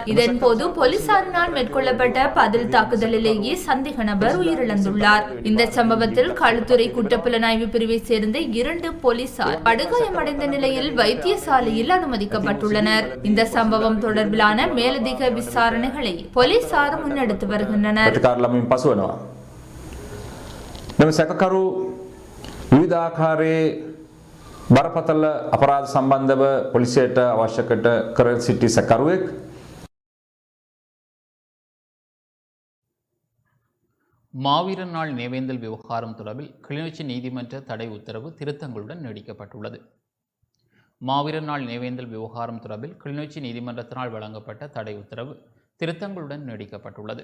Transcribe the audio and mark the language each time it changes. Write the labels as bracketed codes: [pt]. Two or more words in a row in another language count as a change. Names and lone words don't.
[ta] இதன்போது போலீசாரினால் மேற்கொள்ளப்பட்ட பதில் தாக்குதலிலேயே சந்தேக நபர் உயிரிழந்துள்ளார். இந்த சம்பவத்தில் களுத்துறை குற்றப்புலனாய்வு பிரிவை சேர்ந்த 2 போலீசார் படுகாயமடைந்த நிலையில் வைத்தியசாலையில் அனுமதிக்கப்பட்டுள்ளனர். இந்த சம்பவம் தொடர்பிலான மேலதிக விசாரணைகளை போலீசார் முன்னெடுத்து வருகின்றனர். [si] මෙම සැකකරු විවිධාකාරයේ බරපතල අපරාධ සම්බන්ධව පොලිසියට අවශ්‍ය කර සිටි සැකකරුවෙක්. [ta] மாவீரர் நாள் நினைவேந்தல் விவகாரம் தொடர்பில் கிளிநொச்சி நீதிமன்ற தடை உத்தரவு திருத்தங்களுடன் நீடிக்கப்பட்டுள்ளது. மாவீரர் நாள் நினைவேந்தல் விவகாரம் தொடர்பில் கிளிநொச்சி நீதிமன்றத்தினால் வழங்கப்பட்ட தடை உத்தரவு திருத்தங்களுடன் நீடிக்கப்பட்டுள்ளது.